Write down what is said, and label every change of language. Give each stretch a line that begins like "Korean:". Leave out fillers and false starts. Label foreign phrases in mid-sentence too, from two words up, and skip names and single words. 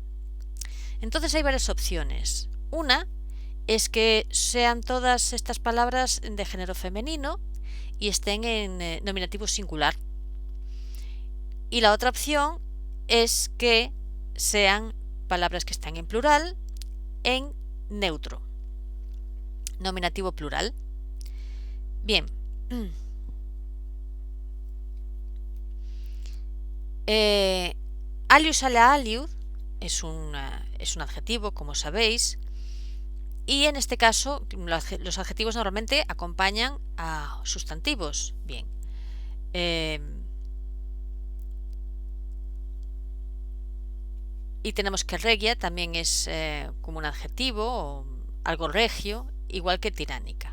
Spanish: Entonces hay varias opciones. Una es que sean todas estas palabras de género femenino y estén en nominativo singular. Y la otra opción es que sean palabras que están en plural en neutro, nominativo plural. Bien.
Latin: Alius ala aliud
Spanish: es un adjetivo, como sabéis, y en este caso los adjetivos normalmente acompañan a sustantivos. Bien. Y tenemos que regia también es como un adjetivo o algo regio, igual que tiránica.